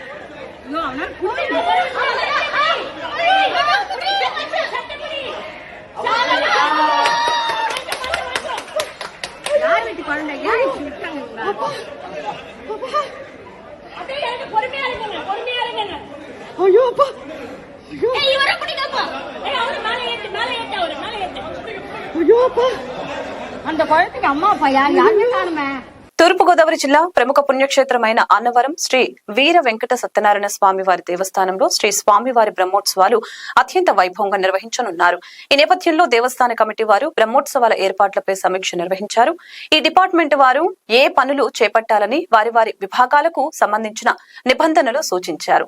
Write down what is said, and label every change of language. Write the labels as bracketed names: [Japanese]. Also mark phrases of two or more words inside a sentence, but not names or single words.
[Tamil] யார் வீட்டு குழந்தை ஐயோ அப்பா ஐயோ அப்பா அந்த குழந்தைக்கு அம்மா அப்பா யாருமே காணுமே. [Telugu] తూర్పుగోదావరి జిల్లా ప్రముఖ పుణ్యక్షేత్రమైన అన్నవరం శ్రీ వీర వెంకట సత్యనారాయణ స్వామి వారి దేవస్థానంలో శ్రీ స్వామివారి బ్రహ్మోత్సవాలు అత్యంత వైభవంగా నిర్వహించనున్నారు. ఈ నేపథ్యంలో దేవస్థాన కమిటీ వారు బ్రహ్మోత్సవాల ఏర్పాట్లపై సమీక్ష నిర్వహించారు. ఈ డిపార్ట్మెంట్ వారు ఏ పనులు చేపట్టాలని వారి వారి విభాగాలకు సంబంధించిన నిబంధనలు సూచించారు.